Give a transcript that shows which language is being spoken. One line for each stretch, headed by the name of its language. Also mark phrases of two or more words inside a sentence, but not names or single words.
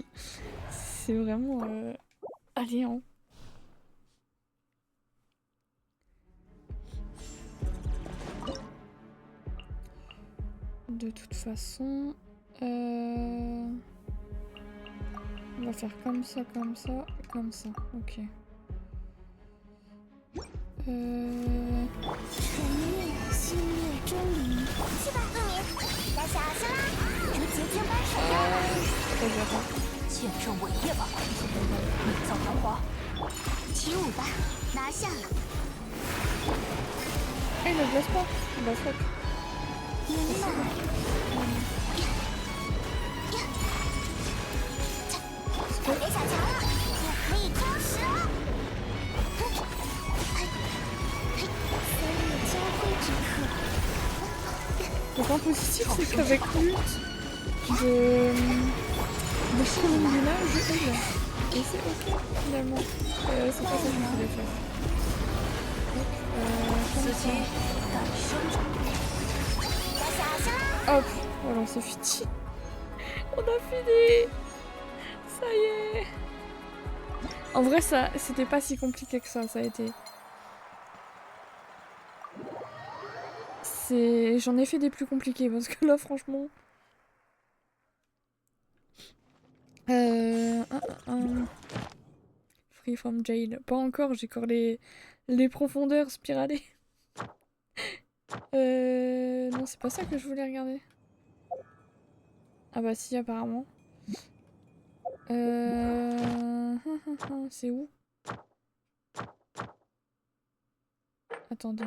French: C'est vraiment... Allez, hein. De toute façon... On va faire comme ça. Ok.
Chinese: 纯月星月钟离，去吧，恶民，该小心啦！如结晶般闪耀，见证伟业吧，美造繁华。起舞吧，拿下了。
French: 哎，ne blesse pas. Bah fuck.
Chinese: 圆满。别小瞧了，我可以挑食了。
French: Le point positif, c'est qu'avec Ult, de Shimomina, je heal. Et c'est ok, finalement. C'est pas ça que je voulais faire. Donc, hop, voilà, c'est fini. On a fini. Ça y est. En vrai, ça, c'était pas si compliqué que ça a été... J'en ai fait des plus compliqués parce que là franchement...
English: Free from jail.
French: Pas encore, j'ai encore les profondeurs spiralées. Non, c'est pas ça que je voulais regarder. Ah bah si, apparemment. C'est où? Attendez.